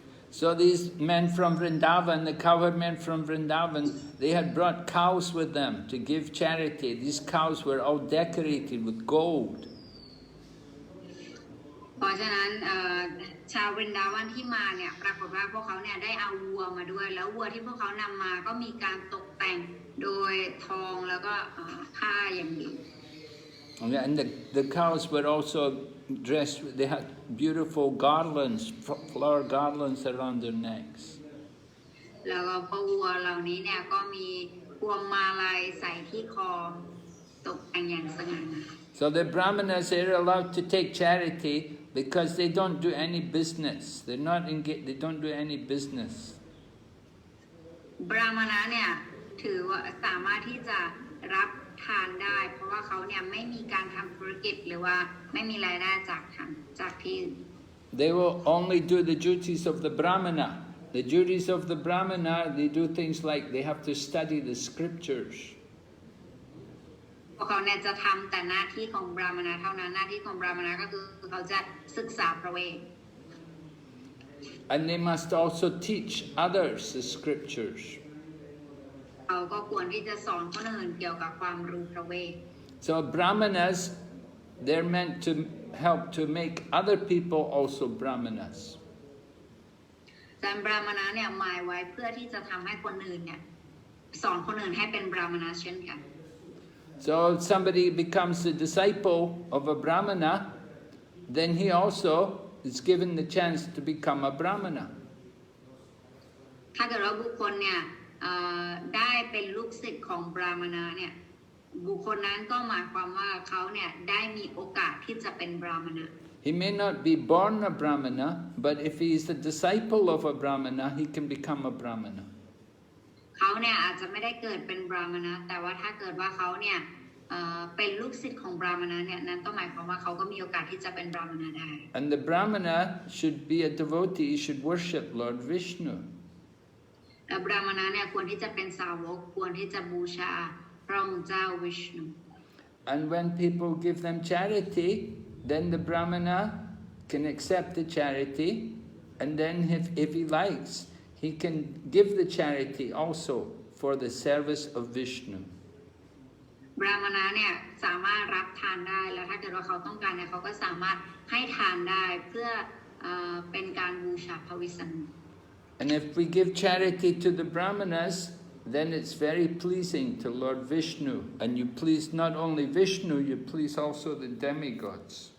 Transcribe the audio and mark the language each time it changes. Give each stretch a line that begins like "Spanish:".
English: So these men from Vrindavan, the cowherd men from Vrindavan, they had brought cows with them to give charity. These cows were all decorated with gold.
Thai: เพราะฉะนั้นชาววรินดาวันที่มาเนี่ยปรากฏว่าพวกเขาเนี่ยได้เอาวัวมาด้วยแล้ววัวที่พวกเขานำมาก็มีการตกแต่งโดยทองแล้วก็ผ้าอย่างดี
English: And the cows were also dressed. They had beautiful garlands, flower garlands around their necks.
Thai: แล้วก็พ่อวัวเหล่านี้เนี่ยก็มีพวงมาลัยใส่ที่คอตกแต่งอย่างสง่างาม
English: So the brahmanas are allowed to take charity because they don't do any business. They're not engaged. They don't do any business.
Thai: บราหมณะเนี่ยถือว่าสามารถที่จะรับทานได้เพราะว่าเขาเนี่ยไม่มีการทำธุรกิจหรือว่าไม่มีรายได้จากที่
English: They will only do the duties of the brahmana. The duties of the brahmana, they do things like they have to study the scriptures.
Thai: พวกเขาเนี่ยจะทำแต่หน้าที่ของบราหมณะเท่านั้นหน้าที่ของบราหมณะก็คือเขาจะศึกษาพระเวท
English: And they must also teach others the scriptures.
Thai: เขาก็ควรที่จะสอนคนอื่นเกี่ยวกับความรู้พระเวท
English: So brahmanas, they're meant to help to make other people also brahmanas.
Thai: การบราหมณะเนี่ยหมายไว้เพื่อที่จะทำให้คนอื่นเนี่ยสอนคนอื่นให้เป็นบราหมณะเช่นกัน
English: So if somebody becomes a disciple of a brahmana, then he also is given the chance to become a brahmana.
Thai: ถ้าเกิดว่าบุคคลเนี่ยได้เป็นลูกศิษย์ของบราหมณะเนี่ยบุคคลนั้นก็หมายความว่าเขาเนี่ยได้มีโอกาสที่จะเป็นบราหมณะ
English: He may not be born a brahmana, but if he is a disciple of a brahmana, he can become a brahmana.
Thai: เขาเนี่ยอาจจะไม่ได้เกิดเป็นบราหมณะแต่ว่าถ้าเกิดว่าเขาเนี่ยเป็นลูกศิษย์ของบราหมณะเนี่ยนั้นก็หมายความว่าเขาก็มีโอกาสที่จะเป็นบราหมณะได้
English: And the brahmana should be a devotee, he should worship Lord Vishnu.
Thai: และบราหมณะเนี่ยควรที่จะเป็นสาวกควรที่จะบูชาพระองค์เจ้าวิชณุ
English: And when people give them charity, then the brahmana can accept the charity, and then if he likes, he can give the charity also for the service of Vishnu.
Thai: บราหมณะเนี่ยสามารถรับทานได้แล้วถ้าเกิดว่าเขาต้องการเนี่ยเขาก็สามารถให้ทานได้เพื่อเป็นการบูชาพระวิษณุ
English: And if we give charity to the brahmanas, then it's very pleasing to Lord Vishnu. And you please not only Vishnu, you please also the demigods.